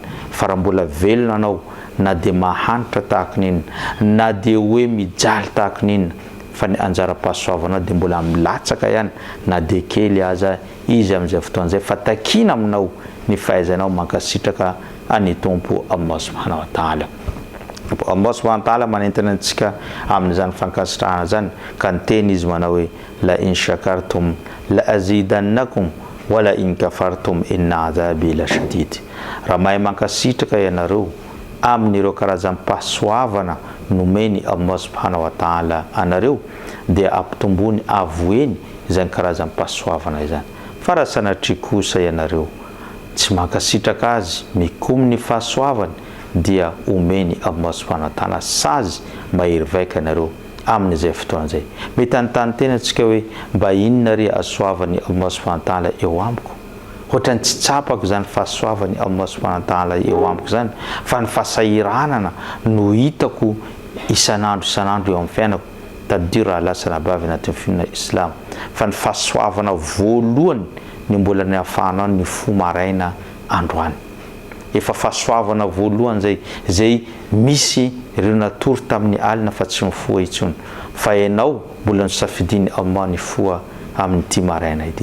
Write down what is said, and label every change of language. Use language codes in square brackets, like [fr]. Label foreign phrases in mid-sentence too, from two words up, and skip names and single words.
[mg] Fa raha mbola velona anao na dia mahanitra tahaka n'inona, na dia hoe mijaly tahaka n'inona, fa ny anjara-pahasoavanao dia mbola milatsaka ihany na dia kely aza izy amin'izay fotoan'izay, fa takina aminao ny fahaizanao mankasitraka any Tompo Allah [ar] سبحانه وتعالى. [mg] Allah [ar] سبحانه وتعالى [mg] manentana antsika amin'izany fankasitrahana zany ka niteny izy manao hoe [ar] لئن شكرتم لأزيدنكم ولئن كفرتم إن عذابي لشديد. [mg] Raha mahay mankasitraka ianareo amin'ireo karazam-pahasoavana nomeny Allah [ar] سبحانه وتعالى [mg] anareo dia ampitombony avoeny izany karazam-pahasoavana izany. Fa raha sanatria kosa ianareo tsy mankasitraka azy mikomy ny fahasoavany dia omeny Allah [ar] سبحانه وتعالى [mg] sazy mahery vaika anareo amin'izay fotoan'izay. Mety anontany tena antsika hoe mba inona ry asoavany Allah [ar] سبحانه وتعالى [mg] eo amiko? Ohatrany tsy tsapako zany fahasoavany Allah [ar] سبحانه وتعالى [mg] eo amiko zany, fa ny fahasahiranana no hitako isan'andro eo amin'ny fiainako. Tadidio raha lasa nabavy anatin'ny finoana Islam, fa ny fahasoavana voalohany ny mbola ny ahafahanao ny fo maraina androany. Efa fahasoavana voalohany zay misy ireo natory tamin'ny alina fa tsy mifoha intsony, fa ianao mbola nisafidiny Allah ny foa amin'ity maraina ity.